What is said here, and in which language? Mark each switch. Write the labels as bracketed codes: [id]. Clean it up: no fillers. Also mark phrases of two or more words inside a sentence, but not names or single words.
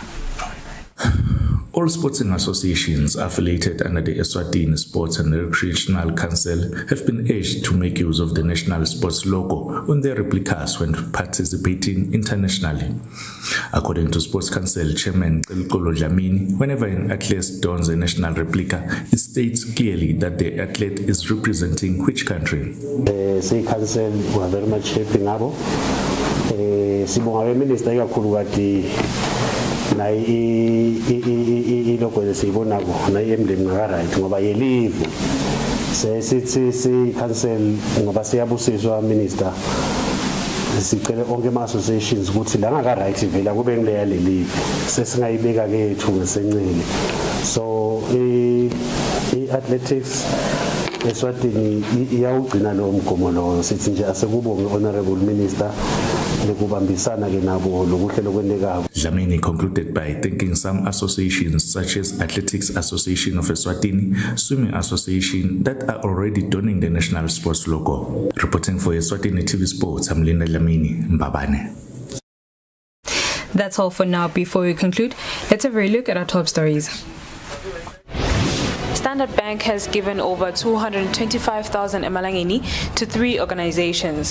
[en] All sporting associations affiliated under the Eswatini Sports and Recreational Council have been urged to make use of the national sports logo on their replicas when participating internationally. According to Sports Council Chairman Qiltulo Dlamini, whenever an athlete dons a national replica, it states clearly that the athlete is representing which country. The council were very much helping abo. [ss] Sibonga minister kakhulu na iloko lesiyibona ko na emblem ngaka right ngoba yelive sithi si council ngoba siyabusiswa minister sicela onke ama associations ukuthi la ngaka right vela kube ngileya lelive sesingayibeka kethu ngesencele so athletics Eswatini iyawugcina lo mgomo lo sithi nje asekubonge [en] honorable minister. Dlamini concluded by thanking some associations such as Athletics Association of Eswatini, Swimming Association that are already donning the national sports logo. Reporting for Eswatini TV Sports, I'm Linda Dlamini, Mbabane. That's all for now. Before we conclude, let's have a look at our top stories. Standard Bank has given over 225,000 emalangeni to 3 organizations.